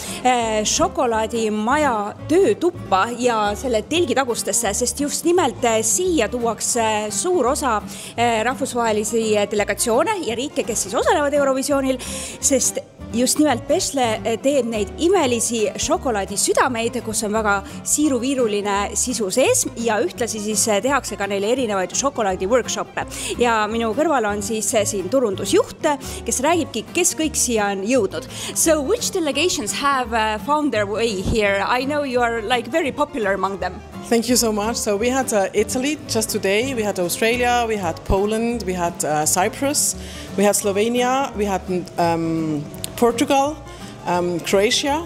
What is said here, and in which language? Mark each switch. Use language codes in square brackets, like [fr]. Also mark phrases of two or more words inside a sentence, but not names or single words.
[et] šokolaadimaja töötuppa ja selle telgitagustesse, sest just nimelt siia tuuakse suur osa rahvusvahelisi delegatsioone ja riike, kes siis osalevad Eurovisioonil, sest just nimelt Bešle teeb neid imelisi šokolaadisüdameid, kus on väga siiruviiruline sisu sees ja ühtlasi siis tehakse ka neile erinevaid šokolaadi-workshoppe. Ja minu kõrval on siis siin turundusjuht, kes räägibki, kes kõik siia on jõudnud. [en] So which delegations have found their way here? I know you are like very popular among them. Thank you so much. So we had Italy just today, we had Australia, we had Poland, we had Cyprus, we had Slovenia, we had Portugal, Croatia.